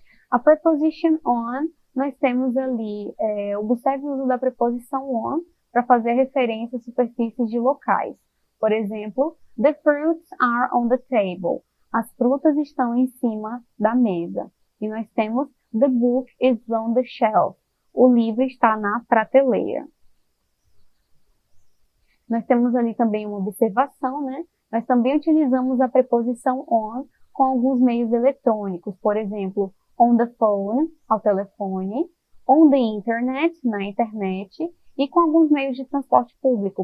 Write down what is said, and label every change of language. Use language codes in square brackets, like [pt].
[en] A preposition on, [pt] nós temos ali, observe o uso da preposição on para fazer referência a superfícies de locais. Por exemplo, [en] the fruits are on the table. [pt] As frutas estão em cima da mesa. E nós temos [en] the book is on the shelf. [pt] O livro está na prateleira. Nós temos ali também uma observação, né? Nós também utilizamos a preposição on com alguns meios eletrônicos. Por exemplo, [en] on the phone, [pt] ao telefone, [en] on the internet, [pt] na internet, e com alguns meios de transporte público.